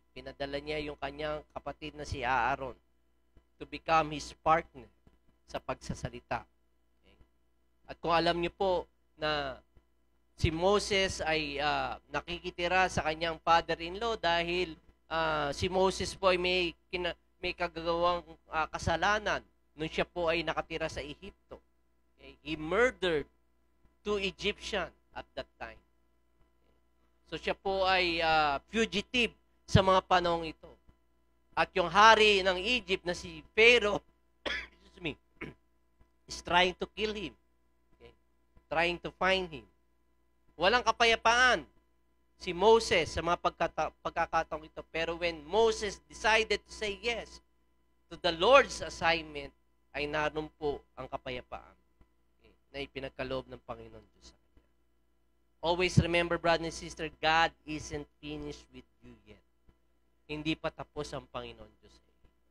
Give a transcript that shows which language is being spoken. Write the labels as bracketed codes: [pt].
[tl] Pinadala niya yung kanyang kapatid na si Aaron [en] to become his partner [tl] sa pagsasalita. Okay? At kung alam niyo po na si Moses ay nakikitira sa kanyang father-in-law dahil si Moses po ay may kagawang kasalanan nung siya po ay nakatira sa Ehipto. Okay? [en] He murdered 2 Egyptians at that time. [tl] So siya po ay fugitive sa mga panahong ito. At yung hari ng Egypt na si Pharaoh [en] is trying to kill him. Okay? Trying to find him. [tl] Walang kapayapaan si Moses sa mga pagkakataong ito. Pero [en] when Moses decided to say yes to the Lord's assignment, [tl] ay naroon po ang kapayapaan, okay, na ipinagkaloob ng Panginoon Diyos sa kanya. [en] Always remember, brother and sister, God isn't finished with you yet. [tl] Hindi pa tapos ang Panginoon Diyos sa inyo.